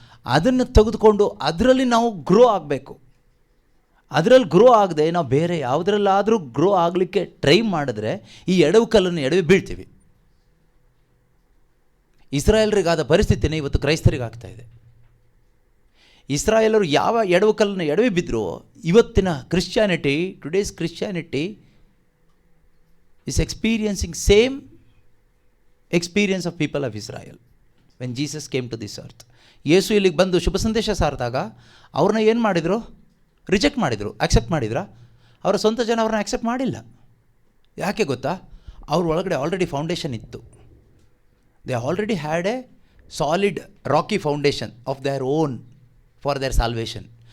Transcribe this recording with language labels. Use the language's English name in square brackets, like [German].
[Kannada] ಅದನ್ನು ತೆಗೆದುಕೊಂಡು ಅದರಲ್ಲಿ ನಾವು ಗ್ರೋ ಆಗಬೇಕು. ಅದರಲ್ಲಿ ಗ್ರೋ ಆಗದೆ ನಾವು ಬೇರೆ ಯಾವುದರಲ್ಲಾದರೂ ಗ್ರೋ ಆಗಲಿಕ್ಕೆ ಟ್ರೈ ಮಾಡಿದ್ರೆ ಈ ಎಡವು ಕಲ್ಲನ್ನು ಎಡವಿ ಬೀಳ್ತೀವಿ. ಇಸ್ರಾಯೇಲರಿಗಾದ ಪರಿಸ್ಥಿತಿನೇ ಇವತ್ತು ಕ್ರೈಸ್ತರಿಗಾಗ್ತಾ ಇದೆ. ಇಸ್ರಾಯೇಲರು ಯಾವ ಎಡವು ಕಲ್ಲನ್ನು ಎಡವಿ ಬಿದ್ದರೂ ಇವತ್ತಿನ Christianity, [English] Today's Christianity is experiencing same experience of people of Israel when Jesus came to this earth. [Kannada] ಯೇಸು ಇಲ್ಲಿಗೆ ಬಂದು ಶುಭ ಸಂದೇಶ ಸಾರಿದಾಗ ಅವ್ರನ್ನ ಏನು ಮಾಡಿದರು? ರಿಜೆಕ್ಟ್ ಮಾಡಿದರು. ಆಕ್ಸೆಪ್ಟ್ ಮಾಡಿದ್ರಾ? ಅವರ ಸ್ವಂತ ಜನ ಅವ್ರನ್ನ ಆಕ್ಸೆಪ್ಟ್ ಮಾಡಿಲ್ಲ. ಯಾಕೆ ಗೊತ್ತಾ? ಅವ್ರ ಒಳಗಡೆ ಆಲ್ರೆಡಿ ಫೌಂಡೇಶನ್ ಇತ್ತು. [English] They already had a solid rocky foundation of their own for their salvation.